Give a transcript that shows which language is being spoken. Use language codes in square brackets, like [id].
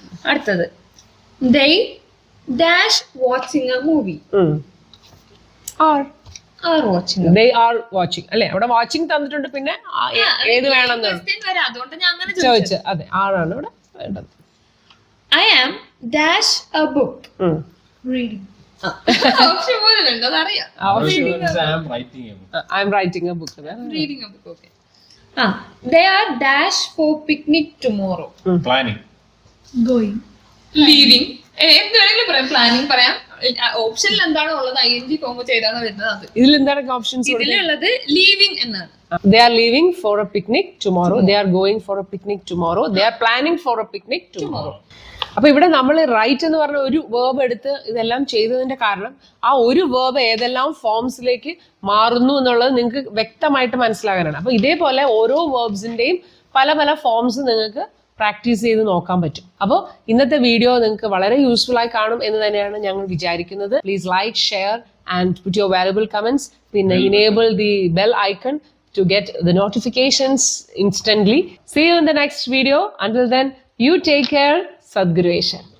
[ml] അടുത്തത് [en] they dash watching a movie are watching they are watching [ml] അല്ലെ? അവിടെ watching തന്നിട്ടുണ്ട്, പിന്നെ ഏത് വേണമെന്നാണ് question വരാം, അതുകൊണ്ട് ഞാൻ അങ്ങനെ ചോദിച്ചത്. അതെ, ആറാണ് ഇവിടെ വേണ്ടത്. [en] I am dash a book reading. [ml] Option പോലും ഉണ്ട്, അതറിയാം. [en] I'm writing a book. I am writing a book. Reading a book, okay. They are dash for picnic tomorrow. Planning. Going. Leaving. [ml] എന്ത് വേണമെങ്കിലും പറയാം, പ്ലാനിങ് പറയാം. ഓപ്ഷനിൽ എന്താണോ ഉള്ളത് ing ഫോം ചെയ്താണോ വരുന്നത് അത്. ഇതിൽ എന്താണ് ഓപ്ഷൻസ്? ഇതിലുള്ളത് ലീവിങ് എന്നാണ്. [en] They are leaving for a picnic tomorrow. They are going for a picnic tomorrow. They are planning for a picnic tomorrow. [ml] അപ്പൊ ഇവിടെ നമ്മൾ റൈറ്റ് എന്ന് പറഞ്ഞ ഒരു വേർബ് എടുത്ത് ഇതെല്ലാം ചെയ്തതിന്റെ കാരണം ആ ഒരു വേർബ് ഏതെല്ലാം ഫോംസിലേക്ക് മാറുന്നു എന്നുള്ളത് നിങ്ങൾക്ക് വ്യക്തമായിട്ട് മനസ്സിലാകാനാണ്. അപ്പൊ ഇതേപോലെ ഓരോ വേർബ്സിന്റെയും പല പല ഫോംസ് നിങ്ങൾക്ക് പ്രാക്ടീസ് ചെയ്ത് നോക്കാൻ പറ്റും. അപ്പോൾ ഇന്നത്തെ വീഡിയോ നിങ്ങൾക്ക് വളരെ യൂസ്ഫുൾ ആയി കാണും എന്ന് തന്നെയാണ് ഞങ്ങൾ വിചാരിക്കുന്നത്. [en] Please like, share and put your valuable comments. പിന്നെ enable the bell icon to get the notifications instantly. See you in the next video. Until then, you take care. Sadguru Eshan.